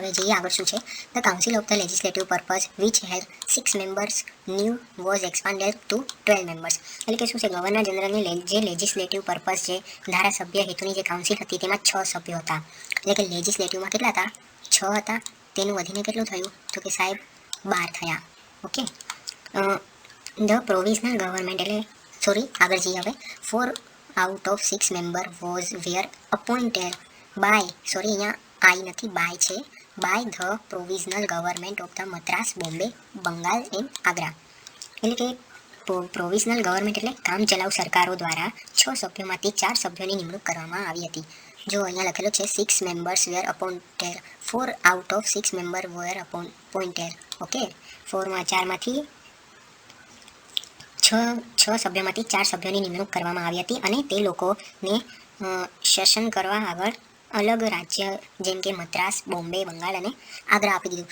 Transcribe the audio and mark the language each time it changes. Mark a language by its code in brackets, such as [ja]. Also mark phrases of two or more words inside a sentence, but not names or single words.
[gu] હવે જઈએ આગળ શું છે, [en] the council of the legislative purpose which had 6 members now was expanded to 12 members [gu] એટલે કે શું છે, ગવર્નર જનરલની જે [en] legislative purpose [gu] છે, ધારાસભ્ય હેતુની જે કાઉન્સિલ હતી તેમાં 6 સભ્યો હતા એટલે કે લેજિસ્લેટિવમાં કેટલા હતા, 6 હતા, તેનું વધીને કેટલું થયું તો કે સાહેબ 12 થયા, ઓકે. [en] the provisional government [gu] એટલે આગળ જઈએ હવે. [en] ફોર out of 6 member were appointed by, sorry [gu] અહીંયા આઈ નથી બાય છે, [en] by the provisional government of the Madras, Bombay, [gu] બંગાળ એન્ડ આગ્રા. એટલે કે [en] provisional government [gu] એટલે કામચલાઉ સરકારો દ્વારા 6 સભ્યોમાંથી 4 સભ્યોની નિમણૂક કરવામાં આવી હતી. જો અહીંયા લખેલું છે [en] 6 members were appointed, 4 out of 6 member were appointed. [gu] ઓકે, 4માંથી 6 સભ્યોમાંથી 4 સભ્યોની નિમણૂક કરવામાં આવી હતી અને તે લોકોને શાસન કરવા આગળ અલગ રાજ્ય જેમ કે મદ્રાસ, બોમ્બે, બંગાળ અને આગ્રા આપી દીધું.